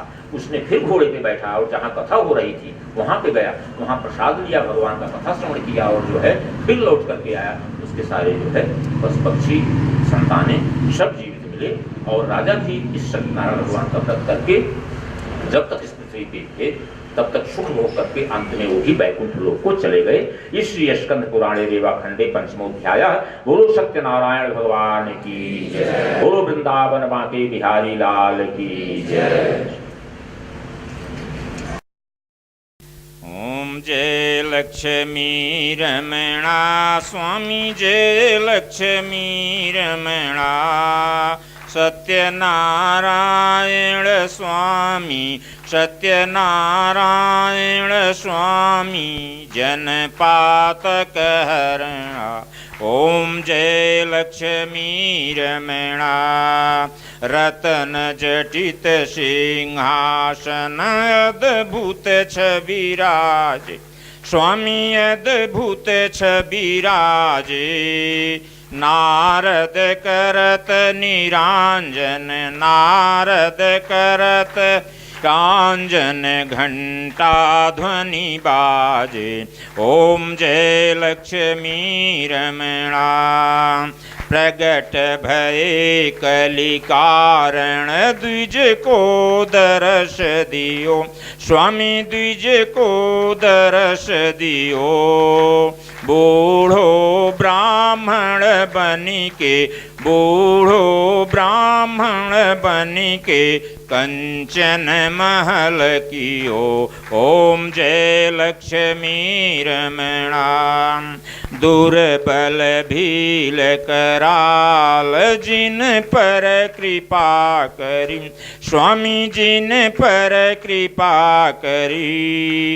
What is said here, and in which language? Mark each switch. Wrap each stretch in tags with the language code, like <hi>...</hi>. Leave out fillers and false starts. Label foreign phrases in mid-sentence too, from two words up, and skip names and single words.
<hi>उसने फिर घोड़े पे बैठा और जहाँ कथा हो रही थी वहां पे गया, वहां प्रसाद लिया, भगवान का कथा श्रवण किया और जो है फिर लौट करके आया। उसके सारे जो है पशु पक्षी संतानें सब जीवित मिले, और राजा भी इस सत्यनारायण भगवान का व्रत करके जब तक इस पृथ्वी पे थे तब तक सुख भोग करके अंत में वो भी बैकुंठ लोक को चले गए।</hi> <sa>इस श्री स्कंद पुराणे रेवा खंडे पंचमोध्याय।</sa> <hi>बोलो सत्यनारायण भगवान की जय, बोलो वृंदावन बांके बिहारी लाल की जय। ओम जय लक्ष्मी रमणा स्वामी, जय लक्ष्मी रमणा, सत्यनारायण स्वामी, सत्यनारायण स्वामी, जनपातक हरणा। ओम जय लक्ष्मी रमणा, रतन जटित सिंहासन अद्भुत छविराज, स्वामी अद्भुत छविराजे, नारद करत निरांजन, नारद करत कांजन, घंटा ध्वनि बाजे। ओम जय लक्ष्मी रमणा, प्रगट भये कलि कारण, द्विज को दर्श दियो, स्वामी द्विज को दर्श दियो। बूढ़ो ब्राह्मण बनिके, बूढ़ो ब्राह्मण बनिके, कंचन महल कियो। ओम जय लक्ष्मी रमणा, दुर्बल भील कराल, जिन पर कृपा करी, स्वामी जिन पर कृपा करी।</hi>